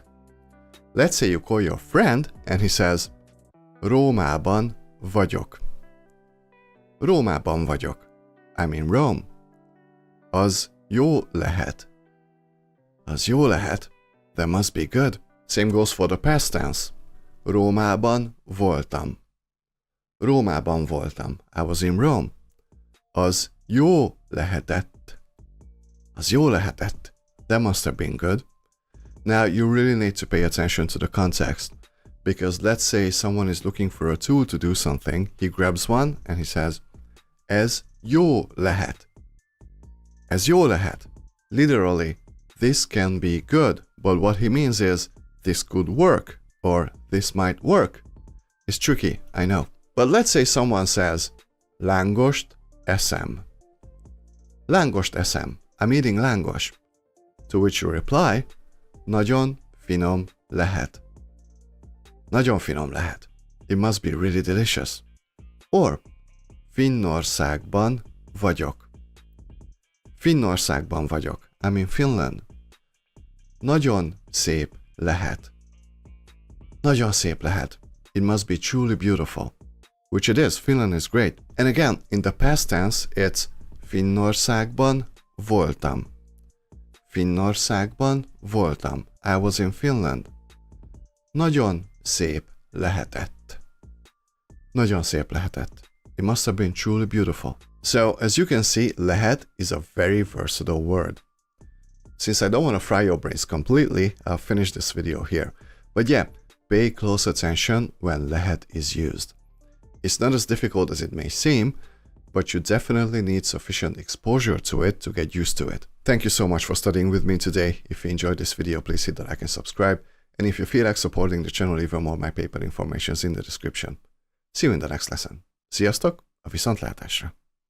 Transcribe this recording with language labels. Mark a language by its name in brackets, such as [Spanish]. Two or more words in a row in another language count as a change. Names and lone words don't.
[English] Let's say you call your friend and he says, [Hungarian] Rómában vagyok. Rómában vagyok. [English] I'm in Rome. [Hungarian] Az jó lehet. Az jó lehet. [English] That must be good. Same goes for the past tense. [Hungarian] Rómában voltam. Rómában voltam. [English] I was in Rome. [Hungarian] Az jó lehetett. Az jó lehetett. [English] That must have been good. Now you really need to pay attention to the context. Because let's say someone is looking for a tool to do something. He grabs one and he says, [Hungarian] Ez jó lehet. Ez jó lehet. [English] Literally, this can be good. But what he means is, this could work. Or this might work. It's tricky, I know. But let's say someone says, [Hungarian] Lángost eszem. Lángost eszem. [English] I'm eating lángos. To which you reply, [Hungarian] Nagyon finom lehet. Nagyon finom lehet. [English] It must be really delicious. Or, [Hungarian] Finnországban vagyok. Finnországban vagyok. [English] I'm in Finland. [Hungarian] Nagyon szép lehet. Nagyon szép lehet. [English] It must be truly beautiful. Which it is. Finland is great. And again, in the past tense, it's [Hungarian] Finnországban voltam. Finnországban voltam. [English] I was in Finland. [Hungarian] Nagyon szép lehetett. Nagyon szép lehetett. [English] It must have been truly beautiful. So, as you can see, lehet is a very versatile word. Since I don't want to fry your brains completely, I'll finish this video here. But yeah, pay close attention when lehet is used. It's not as difficult as it may seem, but you definitely need sufficient exposure to it to get used to it. Thank you so much for studying with me today. If you enjoyed this video, please hit the like and subscribe. And if you feel like supporting the channel even more, my PayPal information is in the description. See you in the next lesson. [Hungarian] Sziasztok, a viszontlátásra!